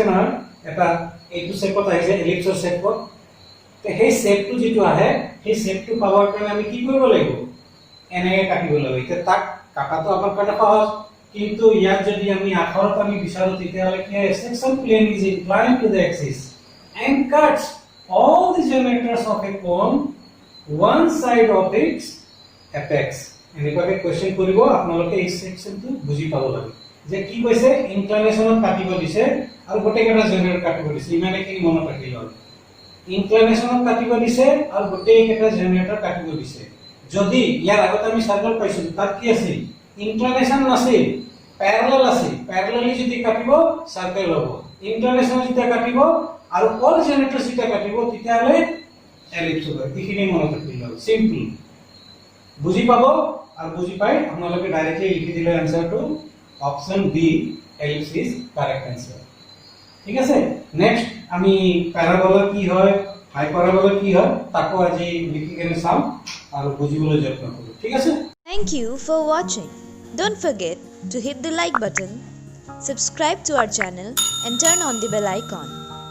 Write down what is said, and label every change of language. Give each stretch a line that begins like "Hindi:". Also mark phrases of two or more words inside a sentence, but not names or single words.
Assamese: নহয় এটা এইটো শেপত আহিছে এলিপছৰ শেপত তে সেই শেপটো যেটো আহে সেই শেপটো পাবৰ কাৰণে আমি কি কৰিব লাগিব এনেকৈ কাটিব লাগিব এতিয়া তাক কাটাটো আমাৰ কাৰণে সহজ কিন্তু ইয়াত যদি আমি আখৰত আমি বিচাৰো তেতিয়াহ'লে কি হয় সেকশন
English: plane is inclined to the axis and cuts all the generators of a cone one side of its apex
Assamese: এনেকুৱাকে কোৱেশ্চন কৰিব আপোনালোকে এই সেকশনটো বুজি পাব লাগে যে কি কৈছে ইনক্লাইনেশনত কাটিব দিছে আৰু গোটেইকেইটা জেনাৰেটৰ কাটিব দিছে ইমানে কি মনত ৰাখিব ইনক্লাইনেশনত কাটিব দিছে আৰু গোটেইকেইটা জেনাৰেটৰ কাটিব দিছে যদি ইয়াৰ আগত আমি সার্কেল পাইছিলো তাত কি আছিল ইনক্লাইনেশন নাছিল প্যারালাল আছিল প্যারালালি যদি কাটিব সার্কেল হ'ব ইন্টারনেশনাল যেতিয়া কাটিব আৰু
English: all generator
Assamese: যেতিয়া কাটিব তেতিয়ালে এলিপস হ'ব এইখিনি মনত ৰাখিব সিম্পল বুজি পাব আৰু বুজি পাই আপোনালোকে ডাইৰেক্টলি লিখি দিলে আনসারটো
English: option B ellipse is correct answer
Assamese: ঠিক আছে নেক্সট আমি প্যারাবোলা কি হয় হাইপারবোলা কি হয় তাকো আজি লিখি কেনে চাম আৰু বুজিবলৈ যত্ন কৰোঁ ঠিক আছে
English: Thank you for watching. Don't forget to hit the like button, subscribe to our channel and turn on the bell icon.